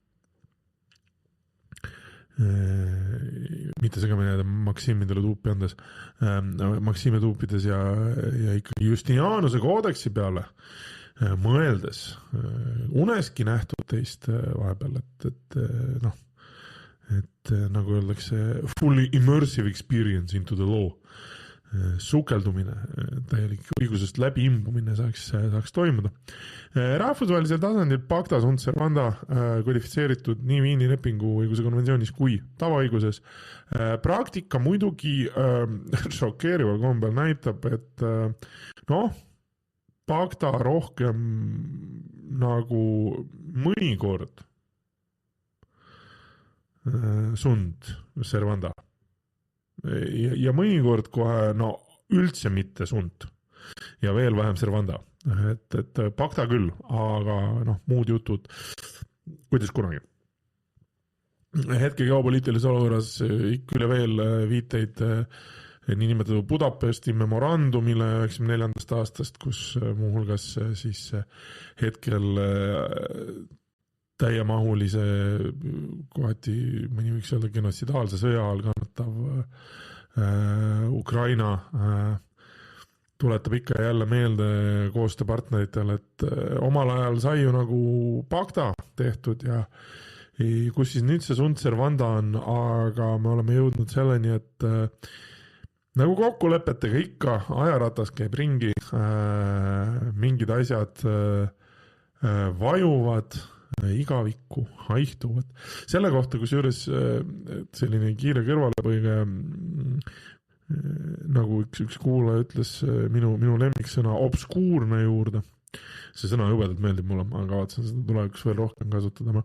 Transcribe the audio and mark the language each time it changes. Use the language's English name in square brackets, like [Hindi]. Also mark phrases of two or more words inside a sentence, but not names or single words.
[Estonian] mitte segama jääda maksiimidele tuupi andes, maksiime tuupides ja ikkagi Justinianuse koodeksi peale mõeldes uneski nähtud teist vahepeal, et nagu öeldakse, [English] fully immersive experience into the law. [Estonian] Sukeldumine, täielik õigusest läbi imbumine saaks toimuda. Rahvusvahelisel tasandil [Latin] pacta sunt servanda [Estonian] kodifitseeritud nii Viini lepingu õiguse konventsioonis kui tavaõiguses. Praktika muidugi šokeerival kombel näitab, et pacta rohkem nagu mõnikord [Latin] sunt servanda. [Estonian] Ja mõnikord kohe üldse mitte sunt ja veel vähem servanda, et pacta küll, aga muud jutud kuidas kunagi. Hetke geopoliitilises olukorras ikka üle veel viiteid niinimetatud Budapesti memorandumile 1994. aastast, kus muuhulgas siis hetkel täiemahulise, kohati mõni võiks öelda genotsidaalse sõja all kannatav Ukraina tuletab ikka jälle meelde koostööpartneritele, et omal ajal sai ju nagu pacta tehtud ja kus siis nüüd see [Latin] sunt servanda [Estonian] on, aga me oleme jõudnud selleni, et nagu kokkulepetega ikka ajaratas käib ringi, mingid asjad vajuvad, igavikku, haihtuvad. Selle kohta, kusjuures selline kiire kõrvalepõige, nagu üks kuulaja ütles minu lemmiksõna obskuurne juurde, see sõna jubedalt meeldib mulle, ma kavatsen seda tulevikus veel rohkem kasutada.